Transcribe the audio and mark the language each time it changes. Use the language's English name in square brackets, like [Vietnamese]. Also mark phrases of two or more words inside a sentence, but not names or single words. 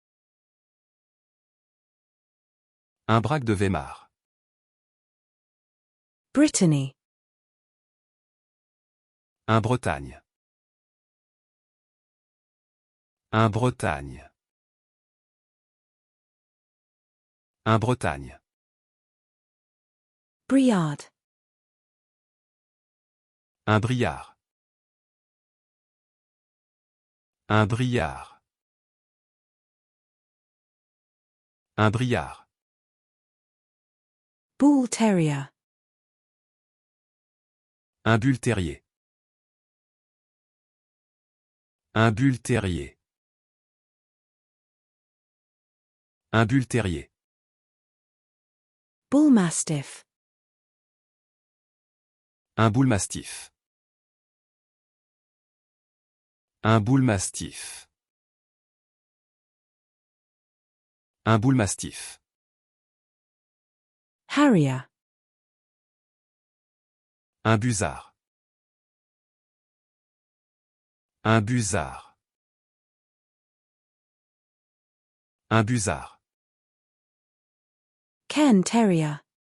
[French] Un Braque de Weimar. Brittany. Un Bretagne. Un Bretagne. Un Bretagne. Briard. Un Briard. Un Briard. Un Briard. Bull Terrier. Un Bull Terrier. Un Bull Terrier. Un Bull Terrier. Bull Mastiff. Un Bull Mastiff. Un Bull Mastiff. Un Bull Mastiff. Harrier. Un Busard. Un Busard. Un Busard. Cairn Terrier.